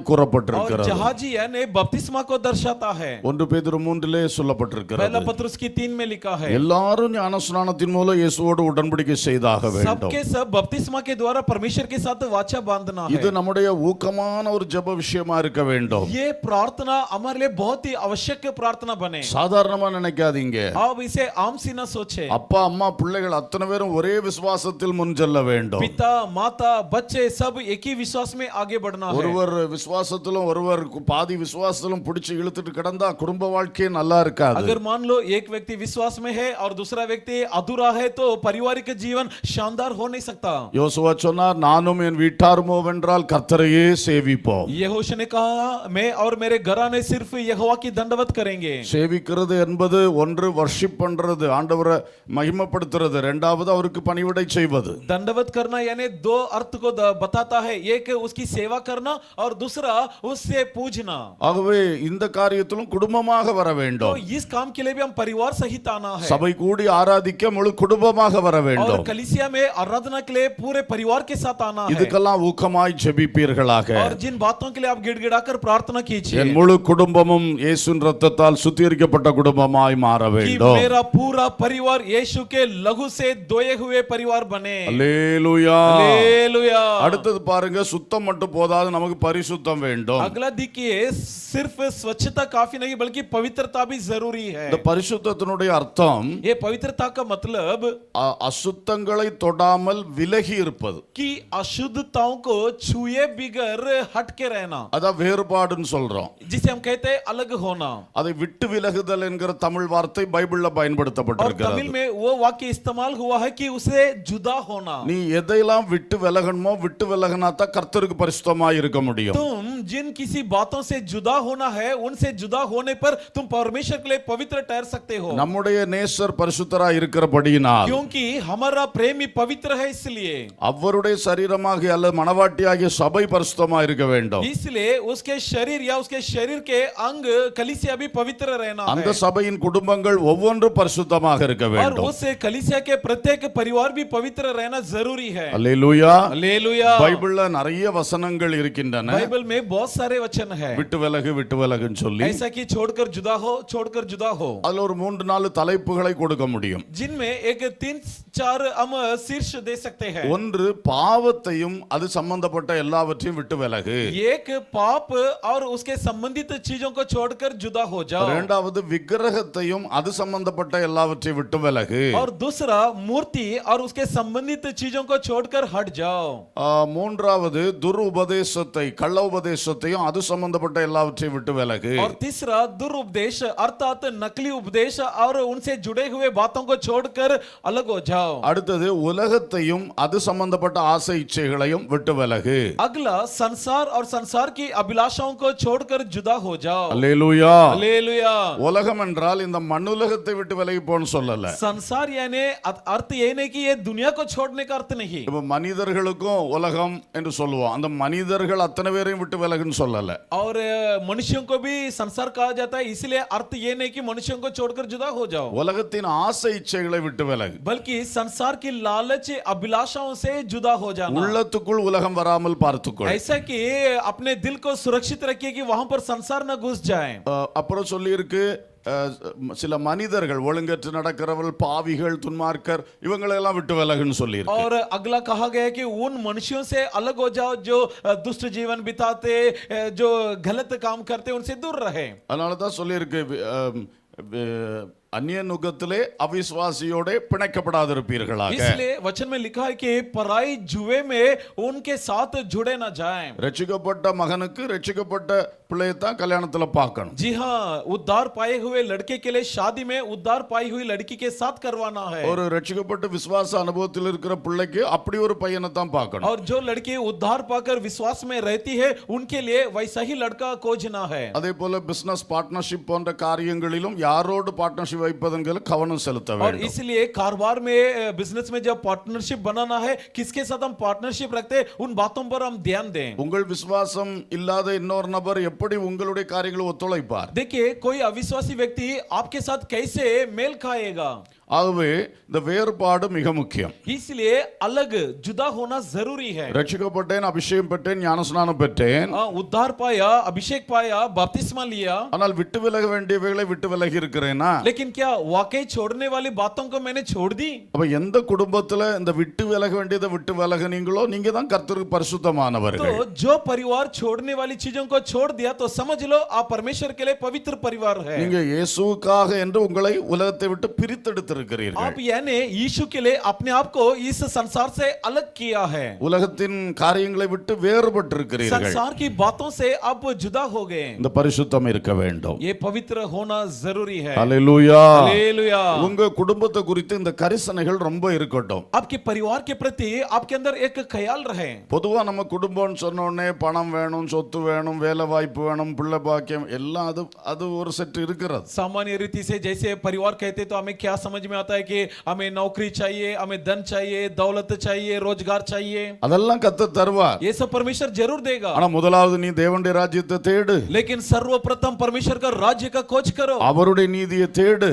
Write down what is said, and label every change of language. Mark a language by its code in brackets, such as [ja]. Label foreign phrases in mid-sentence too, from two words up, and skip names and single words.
[hi] और [ta] கூறப்பட்டிருக்கிறது. [hi] जहाजी यानी बपतिस्मा को दर्शाता है। [ta] 1 பேதுரு 3 சொல்லப்பட்டிருக்கிறது. [hi] पहला पत्रुस की 3 में लिखा है [ta] எல்லாரும் ஞானஸ்நானத்தின் மூலம் இயேசுவோடு உடன்படிக்கை செய்தாக வேண்டும். [hi] सबके सब बपतिस्मा के द्वारा परमेश्वर के साथ वाचा बांधना है। [ta] இது நம்முடைய ஊக்கமான ஒரு ஜெப விஷயமா இருக்க வேண்டும். [hi] ये प्रार्थना हमारे लिए बहुत ही आवश्यक प्रार्थना बने। [ta] சாதாரணமா நினைக்காதீங்க. [hi] आप इसे आम सी न सोचे। [ta] அப்பா அம்மா பிள்ளைகள் அத்தனை பேரும் ஒரே விசுவாசத்தில் முன் செல்ல வேண்டும். [hi] पिता माता बच्चे सब एक ही विश्वास में आगे बढ़ना है। [ta] ஒருவர் விசுவாசத்திலும் ஒருவர் பாதி விசுவாசத்திலும் பிடிச்சு இழுத்துட்டு கிடந்தா குடும்ப வாழ்க்கையே நல்லா இருக்காது. [hi] अगर मान लो एक व्यक्ति विश्वास में है और दूसरा व्यक्ति अधूरा है तो पारिवारिक जीवन शानदार हो नहीं सकता। [ta] யோசுவா சொன்னார், நானும் என் வீட்டாருமோ வென்றால் கர்த்தரையே சேவிப்போம். [hi] यहोशू ने कहा मैं और मेरे घराने सिर्फ यहोवा की दंडवत करेंगे। [ta] சேவிக்கிறது என்பது ஒன்று வர்ஷிப் பண்றது, ஆண்டவரை மகிமைப்படுத்துறது, இரண்டாவது அவருக்கு பணிவிடை செய்வது. [hi] दंडवत करना यानी 2 अर्थ को बताता है, एक उसकी सेवा करना और दूसरा उससे पूजना। [ta] ஆகவே இந்த காரியத்திலும் குடும்பமாக வர [hi] तो [ta] வேண்டும். [hi] इस काम के लिए भी हम परिवार सहित आना है। [ta] சபை கூடி ஆராதிக்க முழு குடும்பமாக வர [hi] और [ta] வேண்டும். [hi] कलीसिया में आराधना के लिए पूरे परिवार के साथ आना है। [ta] இதுக்கெல்லாம் ஊக்கமாய் ஜெபிப்பீர்களாக. [hi] और जिन बातों के लिए आप गिड़गिड़ाकर प्रार्थना कीजिए [ta] என் முழு குடும்பமும் இயேசுவின் இரத்தத்தால் சுத்திகரிக்கப்பட்ட குடும்பமாய் மாற [hi] कि [ta] வேண்டும். [hi] मेरा पूरा परिवार यीशु के लहू से धोए हुए परिवार बने। [ta] அல்லேலூயா. [hi] हालेलुया। [ta] அடுத்தது பாருங்க, சுத்தம் மட்டும் போதாது, நமக்கு பரிசுத்தம் வேண்டும். [hi] अगला देखिए सिर्फ स्वच्छता काफी नहीं बल्कि पवित्रता भी जरूरी है। [ta] இந்த பரிசுத்தத்தினுடைய அர்த்தம் [hi] ये पवित्रता का मतलब [ta] அசுத்தங்களை தொடாமல் விலகி இருப்பது. [hi] कि अशुद्धताओं को छुए बिगर हट के रहना, [ta] அதான் வேறுபாடுன்னு சொல்றோம். [hi] जिसे हम कहते हैं अलग होना। [ta] அதை விட்டு விலகுதல் என்கிற தமிழ் வார்த்தை பைபிள்ல தமிழ்ல [hi] और [ta] பயன்படுத்தப்பட்டிருக்கிறது. [hi] तमिल में वो वाक्य इस्तेमाल हुआ है कि उसे जुदा होना। [ta] நீ எதையெல்லாம் விட்டு விலகணுமோ விட்டு விலகினா தான் கர்த்தருக்கு பரிசுத்தமாய் இருக்க முடியும். [hi] तुम जिन किसी बातों से जुदा होना है, उनसे जुदा होने पर तुम परमेश्वर के लिए पवित्र ठहर सकते हो। [ta] நம்முடைய நேசர் பரிசுத்தராய் இருக்கிறபடியினால் [hi] क्योंकि हमारा प्रेमी पवित्र है, इसलिए [ta] அவருடைய சரீரமாகிய அல்லது மனவாட்டியாகிய சபை பரிசுத்தமாய் இருக்க வேண்டும். [hi] इसलिए उसके शरीर या उसके शरीर के अंग कलीसिया भी पवित्र रहना [ta] அந்த [hi] है। [ta] சபையின் குடும்பங்கள் ஒவ்வொன்றும் பரிசுத்தமாக இருக்க [hi] और [ta] வேண்டும். [hi] उस कलीसिया के प्रत्येक परिवार भी पवित्र रहना जरूरी है। [ta] அல்லேலூயா. [hi] हालेलुया। [ta] பைபிள்ல நிறைய வசனங்கள் இருக்கின்றன. [hi] बाइबल में बहुत सारे वचन है [ta] விட்டு விலகுன்னு சொல்லி [hi] ऐसा कि छोड़कर जुदा हो, छोड़कर जुदा हो, [ta] அதுல ஒரு 3-4 தலைப்புகளை கொடுக்க முடியும். [hi] जिनमें एक 3-4 हम शीर्ष दे सकते हैं। [ta] ஒன்று, பாவத்தையும் அது சம்பந்தப்பட்ட எல்லாவற்றையும் விட்டு விலகு. [hi] एक पाप और उसके संबंधित चीजों को छोड़कर जुदा हो जाओ। [ta] இரண்டாவது, விக்கிரகத்தையும் அது சம்பந்தப்பட்ட எல்லாவற்றையும் விட்டு விலகு. [hi] और दूसरा, मूर्ति और उसके संबंधित चीजों को छोड़कर हट जाओ। [ta] மூன்றாவது, துருபதேசத்தை கள்ள உபதேசத்தையும் அது சம்பந்தப்பட்ட எல்லாவற்றையும் விட்டு விலகு. [hi] और तीसरा, दुरुपदेश अर्थात नकली उपदेश और उनसे जुड़े हुए बातों को छोड़कर अलग हो जाओ। [ta] அடுத்தது, உலகத்தையும் அது சம்பந்தப்பட்ட ஆசை இச்சைகளையும் விட்டு விலகு. [hi] अगला, संसार और संसार की अभिलाषाओं को छोड़कर जुदा हो जाओ। [ta] அல்லேலூயா. [hi] हालेलुया। [ta] உலகம் என்றால் இந்த மண்ணுலகத்தை விட்டு விலகி போன்னு சொல்லல. [hi] संसार यानी अर्थ ये नहीं कि ये दुनिया को छोड़ने का अर्थ नहीं। [ta] இப்ப மனிதர்களுக்கும் உலகம் என்று சொல்லுவோம். அந்த மனிதர்கள் அத்தனை பேரையும் விட்டு விலகுன்னு சொல்லல. [hi] और मनुष्यों को भी संसार कहा जाता है, इसलिए अर्थ ये नहीं कि मनुष्यों को छोड़कर जुदा हो जाओ, [ta] உலகத்தின் ஆசை இச்சைகளை விட்டு விலகு. [hi] बल्कि संसार की लालच अभिलाषाओं से जुदा हो जाना। [ta] உள்ளத்துக்குள் உலகம் வராமல் பார்த்துக்கொள். [hi] ऐसा कि अपने दिल को सुरक्षित रखिए कि वहां पर संसार न घुस जाए। [ta] அப்புறம் சொல்லி இருக்கு, சில மனிதர்கள் ஒழுங்கற்று நடக்கிறவர்கள், பாவிகள், துன்மார்க்கர், இவங்களெல்லாம் விட்டு விலகுன்னு சொல்லி இருக்கு. [hi] और अगला कहा गया है कि उन मनुष्यों से अलग हो जाओ जो दुष्ट जीवन बिताते, जो गलत काम करते, उनसे दूर रहे। [ta] அதனால தான் சொல்லி இருக்கு, அன்னிய நுகத்திலே அவிசுவாசிகளோடே பிணைக்கப்படாதிருப்பீர்களாக. [hi] इसलिए वचन में लिखा है कि पराई जुए में उनके साथ जुड़े न जाएं। [ta] ரட்சிக்கப்பட்ட மகனுக்கு ரட்சிக்கப்பட்ட பிள்ளையை தான் கல்யாணத்துல பார்க்கணும். [hi] जी हाँ, उद्धार पाए हुए लड़के के लिए शादी में उद्धार पाई हुई लड़की के साथ करवाना है। [ta] ஒரு ரட்சிக்கப்பட்ட விசுவாச அனுபவத்தில் இருக்கிற பிள்ளைக்கு அப்படி ஒரு பையனை தான் பார்க்கணும். [hi] और जो लड़की उद्धार पाकर विश्वास में रहती है, उनके लिए वैसा ही लड़का खोजना है। [ta] அதே போல [en] business partnership [ta] போன்ற காரியங்களிலும் யாரோடு பார்ட்னர்ஷிப் வைப்பதற்கு கவனம் செலுத்த [hi] और [ta] வேண்டும். [hi] इसलिए कारोबार में, बिजनेस में जब पार्टनरशिप बनाना है, किसके साथ हम पार्टनरशिप रखते हैं, उन बातों पर हम ध्यान दें। [ta] உங்கள் விசுவாசம் இல்லாத இன்னொரு நபர் எப்படி உங்களுடைய காரியங்களை ஒத்துழைப்பார்? [hi] देखिए, कोई अविश्वासी व्यक्ति आपके साथ कैसे मेल खाएगा। [ta] ஆகவே இந்த வேறுபாடு மிக முக்கியம். [hi] इसलिए अलग जुदा होना जरूरी है। [ta] ரட்சிக்கப்பட்டேன், அபிஷேகம் பெற்றேன், ஞானஸ்நானம் பெற்றேன், [hi] उद्धार पाया, अभिषेक पाया, बपतिस्मा लिया, [ta] ஆனால் விட்டு விலக வேண்டியவைகளை விட்டு விலகி இருக்கிறேனா? [hi] लेकिन क्या वाकई छोड़ने वाली बातों को मैंने छोड़ दी? [ta] அப்ப எந்த குடும்பத்துல இந்த விட்டு விலக வேண்டியதை விட்டு விலகுனீங்களோ நீங்க தான் கர்த்தருக்கு பரிசுத்தமானவர்கள். [hi] तो जो परिवार छोड़ने वाली चीजों को छोड़ दिया, तो समझ लो आप परमेश्वर के लिए पवित्र परिवार है। [ta] நீங்க இயேசுவுக்காக என்று உங்களை உலகத்தை விட்டு பிரித்தெடுத்திருக்கிறீர்கள். [hi] आप यानी यीशु के लिए अपने आप को इस संसार से अलग किया है। [ta] உலகத்தின் காரியங்களை விட்டு வேறுபட்டிருக்கிறீர்கள். [hi] संसार की बातों से आप जुदा हो गए। [ta] இந்த பரிசுத்தம் இருக்க வேண்டும். [hi] ये पवित्र होना जरूरी है। [ta] ஹalleluya. [hi] हालेलुया। [ta] உங்க குடும்பத்தை குறித்து இந்த கரிசனைகள் ரொம்ப இருக்கட்டும். [hi] आपके परिवार के प्रति आपके अंदर एक ख्याल रहे। [ta] பொதுவா நம்ம குடும்பம்னு சொன்ன உடனே பணம் வேணும், சொத்து வேணும், வேலை வாய்ப்பு வேணும், பிள்ளை பாக்கியம் எல்லாம் அது ஒரு செட் இருக்கிறது. [hi] सामान्य रीति से जैसे परिवार कहते तो हमें क्या समझ में आता है कि हमें नौकरी चाहिए, हमें धन चाहिए, दौलत चाहिए, रोजगार चाहिए। [ta] அதெல்லாம் கர்த்தர் தருவார். [hi] ये सब परमेश्वर जरूर देगा। [ta] ஆனா முதலாவது நீ தேவனுடைய ராஜ்யத்தை தேடு. [hi] लेकिन सर्वप्रथम परमेश्वर का राज्य का खोज करो, [ta] அவருடைய நீதியை தேடு.